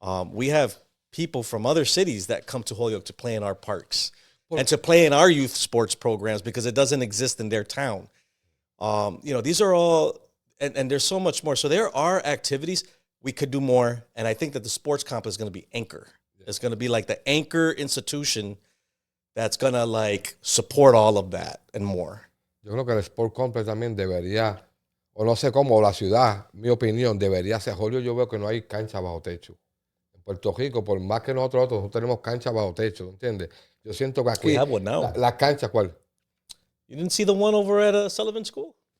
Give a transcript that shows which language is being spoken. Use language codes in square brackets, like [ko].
[en] We have people from other cities that come to Holyoke to play in our parks and to play in our youth sports programs because it doesn't exist in their town. These are all, and there's so much more. So there are activities we could do more. And I think that the sports complex is going to be anchor. It's going to be like the anchor institution that's going to like support all of that and more. [es] Yo creo que el Sport Complex también debería, o no sé cómo, la ciudad, mi opinión, debería ser Holyoke. Yo veo que no hay cancha bajo techo. En Puerto Rico, por más que nosotros no tenemos cancha bajo techo, ¿entiendes? Yo siento que aquí... [en] We have one now. [es] La cancha, ¿cuál? [en] You didn't see the one over at Sullivan School?